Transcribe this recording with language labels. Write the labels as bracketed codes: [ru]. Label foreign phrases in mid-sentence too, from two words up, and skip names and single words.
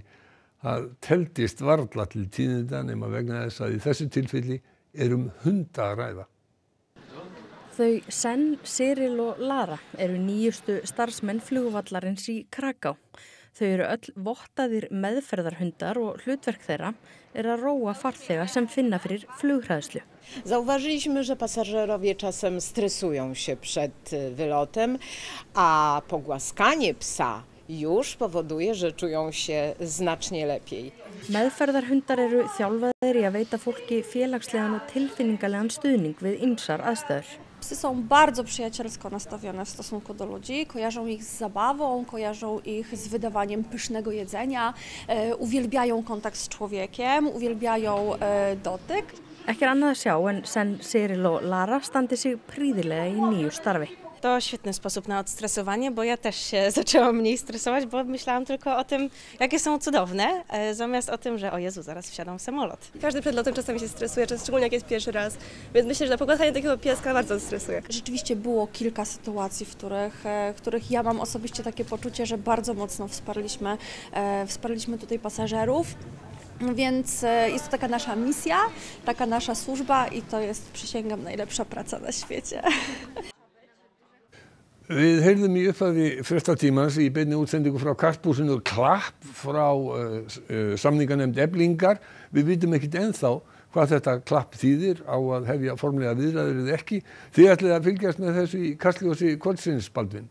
[is] Það teldist varla til tíðinda nema vegna þess að í þessu tilfelli hunda að ræða. Þau Sen, Cyril og Lara eru nýjustu starfsmenn flugvallarins í Kraká. Þau eru öll vottaðir meðferðarhundar og hlutverk þeirra að róa farþega sem finna fyrir flughræðslu. [pl] Zauważyliśmy, że pasażerowie czasem stresują się przed wylotem, a pogłaskanie psa już powoduje, że czują się znacznie lepiej. [is] Meðferðarhundar eru þjálfaðir í að veita fólki félagslegan og tilfinningalegan stuðning við ýmsar aðstæður. [pl] Psy są bardzo przyjacielsko nastawione w stosunku do ludzi, kojarzą ich z zabawą, kojarzą ich z wydawaniem pysznego jedzenia, uwielbiają kontakt z człowiekiem, uwielbiają dotyk. [is] Ekki annað að sjá en Sen, Cyril og Lara standi sig prýðilega í nýju starfi. [pl] To świetny sposób na odstresowanie, bo ja też się zaczęłam mniej stresować, bo myślałam tylko o tym, jakie są cudowne, zamiast o tym, że o Jezu, zaraz wsiadam w samolot. Każdy przed lotem czasami się stresuje, szczególnie jak jest pierwszy raz, więc myślę, że napogłaskanie takiego pieska bardzo stresuje. Rzeczywiście było kilka sytuacji, w których ja mam osobiście takie poczucie, że bardzo mocno wsparliśmy tutaj pasażerów. Więc jest to taka nasza misja, taka nasza służba i to jest, przysięgam, najlepsza praca na świecie. [is] Við heyrðum í upphafi fréttatímans í beinni útsendingu frá Karphúsinu klapp frá samninganefnd Eflingar. Við vitum ekkert ennþá hvað þetta klapp þýðir á að hefja formlega viðræður eða ekki. Þið ætlið að fylgjast með þessu í Kastljósi kvöldsins, Baldvin.